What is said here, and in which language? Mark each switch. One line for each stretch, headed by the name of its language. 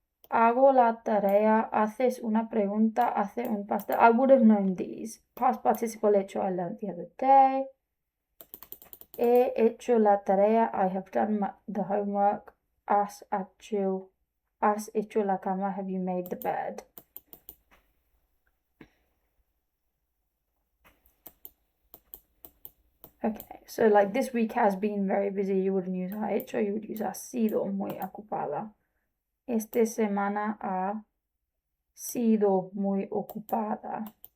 Spanish: Hago la tarea, haces una pregunta, hace un pastel.
English: I would have known these. Past participle hecho I learned the other day.
Spanish: He hecho la tarea,
English: I have done the homework.
Spanish: Has hecho la cama,
English: have you made the bed? Okay, so like this week has been very busy. You wouldn't use
Spanish: ha hecho,
English: you would use
Spanish: ha sido muy ocupada. Esta semana ha sido muy ocupada.